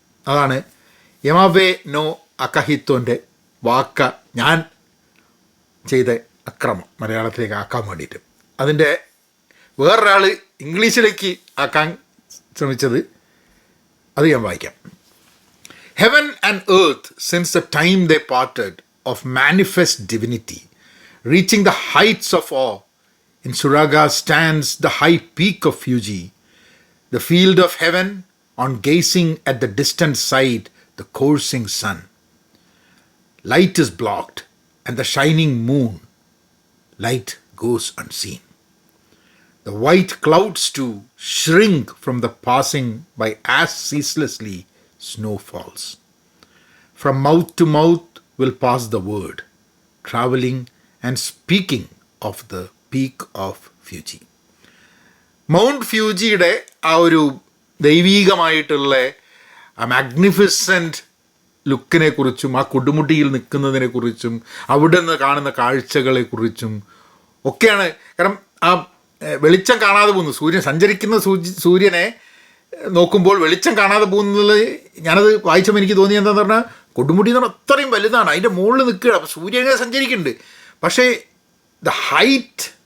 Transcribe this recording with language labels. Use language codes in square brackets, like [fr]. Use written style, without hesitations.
[ml] അതാണ് യമാബെ നോ അക്കഹിത്തോൻ്റെ വാക്ക ഞാൻ ചെയ്ത അക്രമം മലയാളത്തിലേക്ക് ആക്കാൻ വേണ്ടിയിട്ട്. അതിൻ്റെ വേറൊരാൾ ഇംഗ്ലീഷിലേക്ക് ആക്കാൻ ശ്രമിച്ചത് അത് ഞാൻ വായിക്കാം. [en] Heaven and earth, since the time they parted, of manifest divinity, reaching the heights of awe. In Suraga stands the high peak of Fuji, the field of heaven, on gazing at the distant side, the coursing sun. Light is blocked, and the shining moon, light goes unseen. The white clouds too shrink from the passing by as ceaselessly snow falls. From mouth to mouth will pass the word, traveling and speaking of the peak of Fuji. [ml] Mount ഫ്യൂജിയുടെ ആ ഒരു ദൈവീകമായിട്ടുള്ള ആ magnificent ലുക്കിനെക്കുറിച്ചും ആ കൊടുമുടിയിൽ നിൽക്കുന്നതിനെക്കുറിച്ചും അവിടെ നിന്ന് കാണുന്ന കാഴ്ചകളെക്കുറിച്ചും ഒക്കെയാണ്. കാരണം ആ വെളിച്ചം കാണാതെ പോകുന്നു, സഞ്ചരിക്കുന്ന സൂര്യനെ നോക്കുമ്പോൾ വെളിച്ചം കാണാതെ പോകുന്നത്, ഞാനത് വായിച്ചപ്പോൾ എനിക്ക് തോന്നിയത് എന്താണെന്ന് പറഞ്ഞാൽ, കൊടുമുടി എന്ന് പറഞ്ഞാൽ അത്രയും വലുതാണ്, അതിൻ്റെ മുകളിൽ നിൽക്കുകയാണ്. അപ്പോൾ സൂര്യനെ സഞ്ചരിക്കുന്നുണ്ട്. പക്ഷേ ദ ഹൈറ്റ്